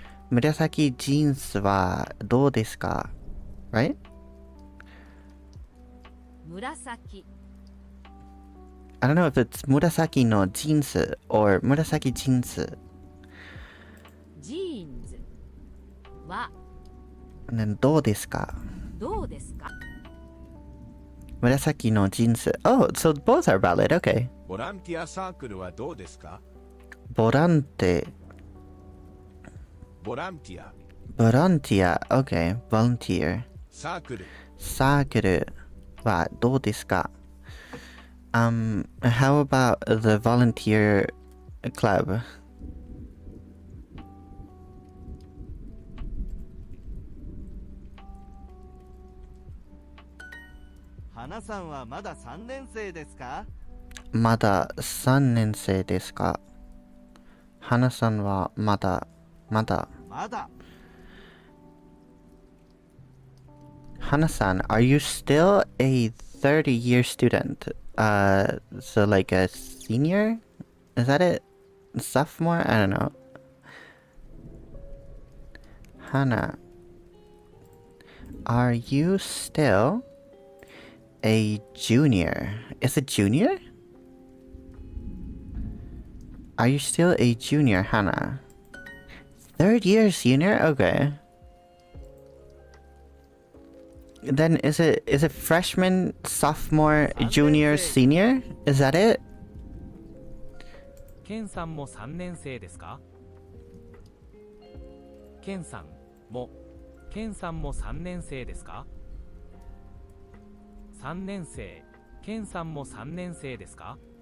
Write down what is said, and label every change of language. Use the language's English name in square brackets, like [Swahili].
[Japanese] 紫ジーンスはどうですか [English] Right? [Japanese] 紫 [English] I don't know if it's [Japanese] 紫のジーンス [English] or [Japanese] 紫ジーンス。ジーンズは [English] And then [Japanese] どうですかどうですか？紫のジーンス。 [English] Oh, so both are valid. Okay. [Japanese] ボランティアサークルはどうですか？ボランテボランティア、ィア。 [English] Okay. Volunteer. [Japanese] サークル、サークルはどうですか [English] How about the volunteer club? [Japanese] 花さんはまだ3年生ですか？まだ3年生ですか花さんはまだ。まだ。 [English] Hana-san, are you still a 30-year student? So like a senior? Is that it? Sophomore? I don't know. Hana, are you still a junior? Is it junior? Are you still a junior, Hana? 3rd year senior? Okay. Then is it freshman, sophomore, junior, senior? Is that it? [Japanese] ケンさんも3年生ですか？ケンさんも3年生ですか？ 3 年生、ケンさんも3年生ですか？